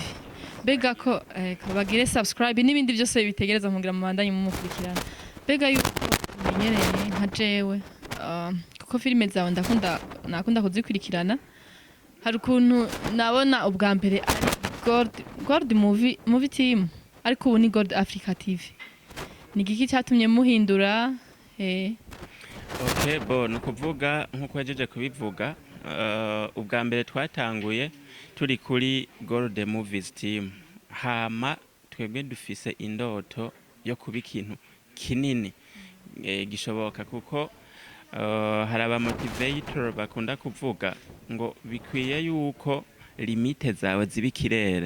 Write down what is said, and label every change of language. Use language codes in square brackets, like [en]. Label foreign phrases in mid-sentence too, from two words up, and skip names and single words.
[rn] Bega ko bagire subscribe n'ibindi byose bitegereza mugira mu bandanye mu mukurikirana. Bega yuko menyereye nka jewe kuko filime zawe nakunda kuzikurikirana. Hari ukuntu nabona ubwa mbere ari Gold movie team ariko ubu ni Gold Africa TV. [rw] Ni giki cyatumye muhindura [rn] Okay, bo nukuvuga nkuko yajeje kubivuga ubwa mbere twatanguye turi kuri Gold Movies team hama twebwe dufise indoto yo kuba ikintu kinini gishoboka kuko hari aba motivator bakunda kuvuga ngo bikwiye yuko limite zawe zibikirere.